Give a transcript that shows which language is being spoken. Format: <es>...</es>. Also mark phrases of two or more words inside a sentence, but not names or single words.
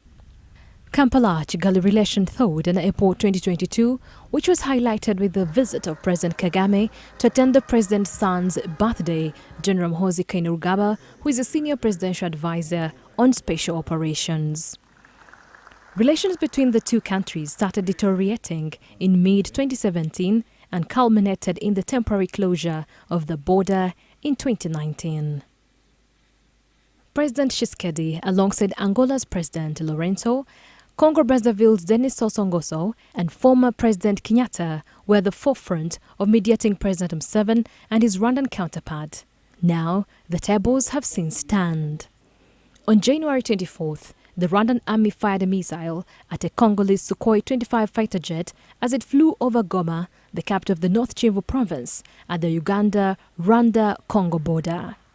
<en>Kampala-Kigali relation thawed in April 2022, which was highlighted with the visit of President Kagame to attend the president's son's birthday, General Muhoozi Kainerugaba, who is a senior presidential advisor on special operations. Relations between the two countries started deteriorating in mid-2017 and culminated in the temporary closure of the border in 2019. President Tshisekedi, alongside Angola's President Lourenço, Congo-Brazzaville's Denis Sassou Nguesso, and former President Kenyatta were at the forefront of mediating President Museveni and his Rwandan counterpart. Now, the tables have since turned. On January 24th, the Rwandan army fired a missile at a Congolese Sukhoi 25 fighter jet as it flew over Goma, the capital of the North Kivu province, at the Uganda-Rwanda-Congo border.</en>